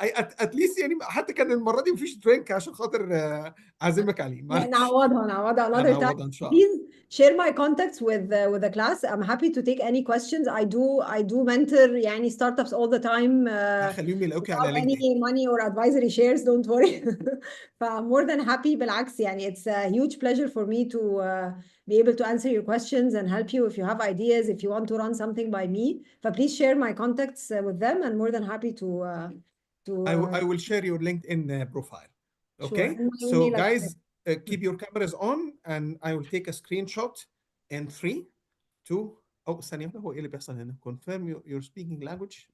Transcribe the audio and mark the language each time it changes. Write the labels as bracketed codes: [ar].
[en] At least [ar] حتى كان المرة دي مفيش درينك عشان خاطر أعزمك عليه. نعوضها [en] another time. [ar] إن شاء الله. [en] Please share my contacts with the class. I'm happy to take any questions. I do mentor startups all the time. [ar] خليهم يلاقوك على [en] without any LinkedIn. money or advisory shares, don't worry. I'm more than happy. [ar] بالعكس [en] it's a huge pleasure for me to be able to answer your questions and help you if you have ideas, if you want to run something by me. But please share my contacts with them, and more than happy to I will share your LinkedIn profile. Okay, sure. so guys, keep your cameras on, and I will take a screenshot in 3, 2. [ar] ثانية واحدة، هو ايه اللي بيحصل هنا؟ [en] Confirm your speaking language.